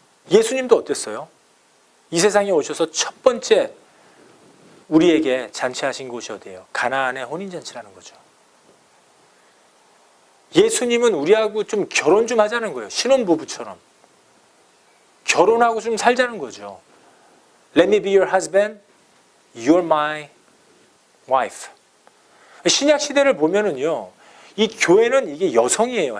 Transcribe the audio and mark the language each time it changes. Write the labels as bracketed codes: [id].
[ko] 예수님도 어땠어요? 이 세상에 오셔서 첫 번째 우리에게 잔치하신 곳이 어디예요? 가나안의 혼인잔치라는 거죠. 예수님은 우리하고 좀 결혼 좀 하자는 거예요. 신혼부부처럼. 결혼하고 좀 살자는 거죠. [en] Let me be your husband, you're my wife. [ko] 신약 시대를 보면은요, 이 교회는 이게 여성이에요.